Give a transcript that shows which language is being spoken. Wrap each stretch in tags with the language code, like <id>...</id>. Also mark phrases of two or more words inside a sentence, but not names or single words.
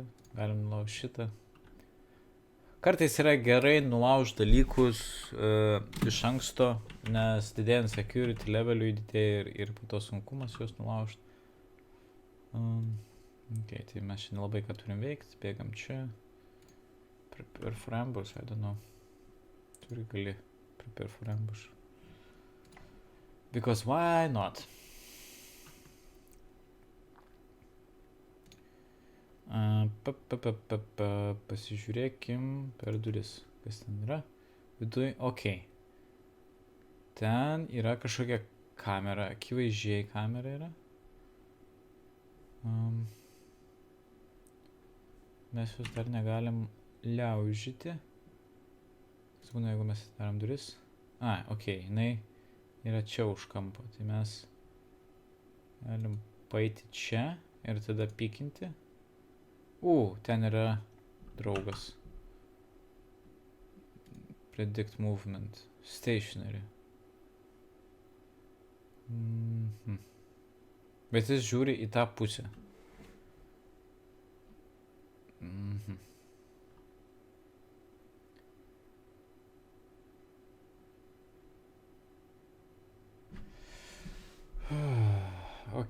<lt>Galim nulaužti šitą. Kartais yra gerai nulaužti dalykus iš anksto, nes didėjant security leveliui didėja ir po to sunkumas juos nulaužti. Ok, tai mes šiandien labai ką turim veikti. Bėgam čia.</lt> <en>Prepare for ambush, I don't know.</en> <lt>Turi gali</lt> <en>prepare for ambush. Because why not?</en> <lt>Pasižiūrėkim per duris, kas ten yra. Viduj, ok. Ten yra kažkokia kamera, akivaizdžiai kamera yra. Mes jūs dar negalim liaužyti. Kas būna, jeigu mes darom duris? Ok, jinai yra čia už kampo. Tai mes galim paeiti čia ir tada pikinti. Ten yra draugas.</lt> <en>Predict movement. Stationary.</en> <lt>Bet jis žiūri į tą pusę. Ok.</lt>